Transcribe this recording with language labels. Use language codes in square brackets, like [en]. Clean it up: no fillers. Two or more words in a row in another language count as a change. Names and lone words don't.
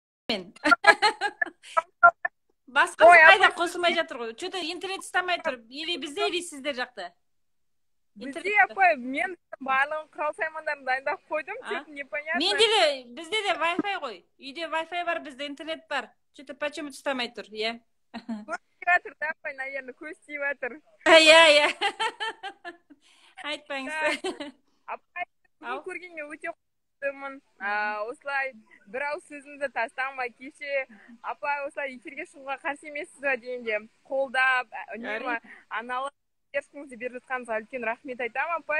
[kk] мен. Басқасы қайда қосылмай жатыр ғой. Что-то интернет ұстамай тұр. Или бізде, или сіздер жақта. Бізде апай, мен барлығын құрал саймандарын дайындап қойдым, [ru] что-то непонятно. [kk] Менде де, бізде де Wi-Fi ғой. Үйде Wi-Fi бар, бізде интернет бар. [ru] Что-то почему [kk] ұстамай тұр, иә? Көз тиіп жатыр да, апай, наверное, көз тиіп жатыр. Иә. Айтпаңыз. Апай, көргенге өте қуаныштымын. Осылай бір ауыз сөзіңізді тастамай, кеше апай осылай эфирге шығуға қарсы емессіз ба дегенде қолдап, үнемі аналық ешкімізді беріп жатқаныңызға үлкен рахмет айтамын, апай.